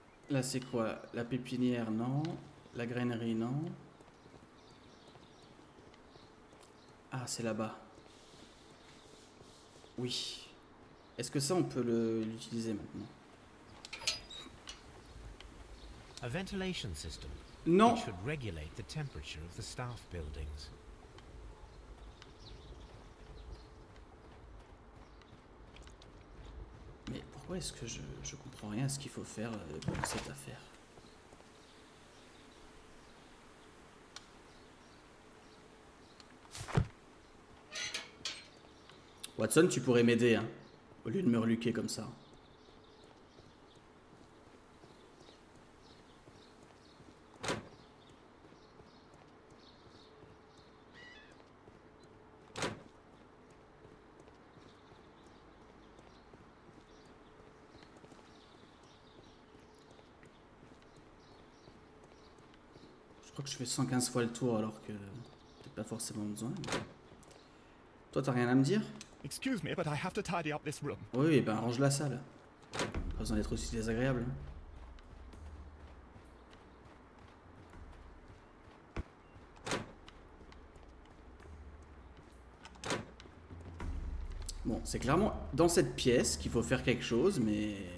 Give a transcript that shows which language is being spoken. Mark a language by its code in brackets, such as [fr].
[fr] Là, c'est quoi? La pépinière, non. La grainerie, non. Ah, c'est là-bas. Oui. Est-ce que ça, on peut l'utiliser maintenant? [en] A ventilation system. [fr] Non. [en] It should regulate the temperature of the staff buildings. [fr] Mais pourquoi est-ce que je comprends rien à ce qu'il faut faire pour cette affaire? Watson, tu pourrais m'aider, hein, au lieu de me reluquer comme ça. Je crois que je fais 115 fois le tour alors que peut-être pas forcément besoin. Mais... Toi, t'as rien à me dire? [en] Excuse me, but I have to tidy up this room. [fr] Oui, ben range la salle. Pas besoin d'être aussi désagréable. Hein. Bon, c'est clairement dans cette pièce qu'il faut faire quelque chose, mais...